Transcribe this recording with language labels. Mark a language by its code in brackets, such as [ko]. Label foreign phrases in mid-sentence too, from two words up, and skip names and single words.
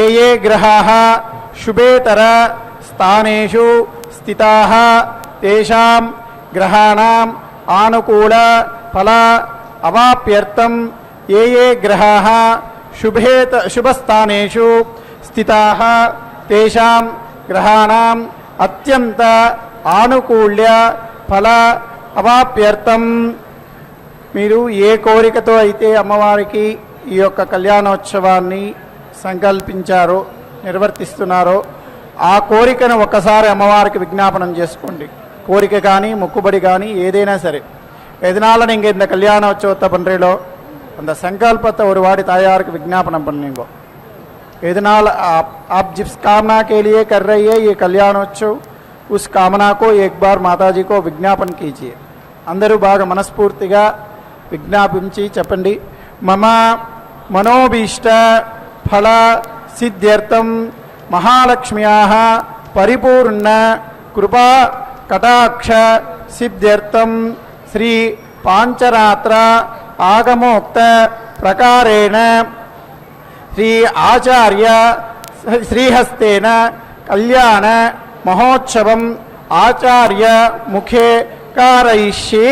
[sa] ఏ గ్రహాः శుభేతర స్థానేషు స్థితాः తేషాం గ్రహాణాం ఆనుకూల ఫల అవాప్యర్థం ఏ ఏ గ్రహాः శుభస్థానేషు స్థితాः తేషాం గ్రహాణాం అత్యంత ఆనుకూల్య ఫల అవాప్యర్థం. [te] మీరు ఏ కోరికతో అయితే అమ్మవారికి ఈ యొక్క కళ్యాణోత్సవాన్ని సంకల్పించారో నిర్వర్తిస్తున్నారో ఆ కోరికను ఒక్కసారి అమ్మవారికి విజ్ఞాపనం చేసుకోండి. కోరిక కానీ మొక్కుబడి కానీ ఏదైనా సరే [ta] எதனால நீங்கள் இந்த கல்யாண உற்சவத்தை பண்ணுறீங்களோ அந்த संकल्पத்தை ஒரு வாடி தாயாருக்கு விज्ञापனம் பண்ணுங்க. [hi] எதனால आप जिस कामना के लिए कर रही है ये कल्याणोत्सव उस कामना को एक बार माता जी को विज्ञापन कीजिए. [te] అందరూ బాగా మనస్ఫూర్తిగా విజ్ఞాపించి చెప్పండి. [sa] మమ మనోభీష్ట ఫల సిద్ధ్యర్థం మహాలక్ష్మ్యాః పరిపూర్ణ కృపా కటాక్ష సిద్ధ్యర్థం శ్రీ పాంచరాత్ర ఆగమోక్త ప్రకారేణ శ్రీ ఆచార్య శ్రీహస్తేన కళ్యాణ మహోత్సవం ఆచార్య ముఖే కారయిష్యే.